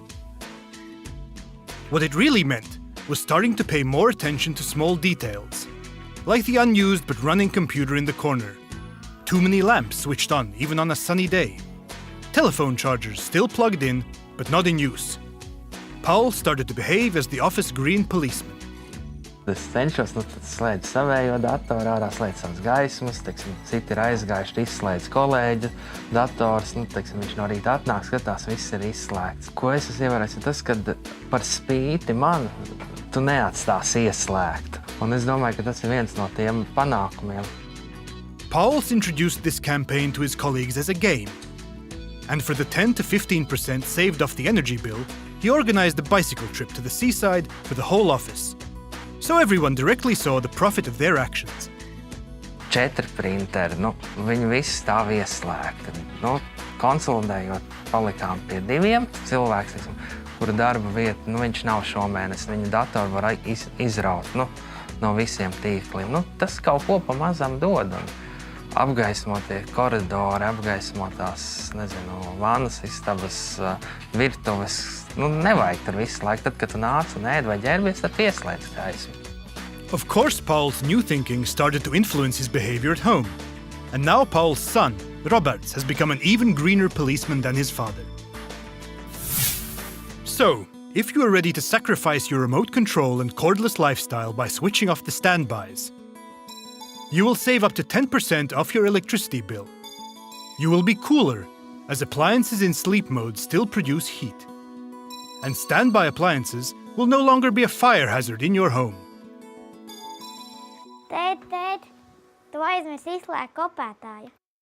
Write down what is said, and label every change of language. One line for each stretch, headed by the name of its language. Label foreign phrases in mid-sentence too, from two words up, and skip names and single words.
English: What it really meant was starting to pay more attention to small details, like the unused but running computer in the corner, too many lamps switched on even on a sunny day, telephone chargers still plugged in but not in use. Paul started to behave as the office green policeman.
Latvian: Es cenšos, slēdzu savējo datoru, ārā slēdzu savas gaismas, citi ir aizgājuši, izslēdz kolēģa dators, viņš no rīta atnāk, skatās, viss ir izslēgts. Ko es esmu ievērojis, ir tas, ka par spīti man tu neatstāsi ieslēgt. Un es domāju, ka tas ir viens no tiem panākumiem.
English: Pauls introduced this campaign to his colleagues as a game. And for the 10 to 15% saved off the energy bill, he organized a bicycle trip to the seaside for the whole office. So everyone directly saw the profit of their actions.
Latvian: 4 printeri, viņi visi stāv ieslēgti. Konsolidējot, palikām pie 2 cilvēks, kura darba vieta, viņš nav šomēnes, viņa datoru var izraut no visiem tīkliem. Tas kaut ko pa mazam dod. Apgaismotie koridori, apgaismotās, vannas istabas, virtuves. Nevajag tur visu laiku. Tad, kad tu nāc un ēd vai ģērbies, tad pieslēdz gaismu.
English: Of course, Paul's new thinking started to influence his behavior at home. And now Paul's son, Roberts, has become an even greener policeman than his father. So, if you are ready to sacrifice your remote control and cordless lifestyle by switching off the standbys, you will save up to 10% off your electricity bill. You will be cooler, as appliances in sleep mode still produce heat. And standby appliances will no longer be a fire hazard in your home.
Latvian: Tēt, tu aizmirsi izslēgt kopētāju.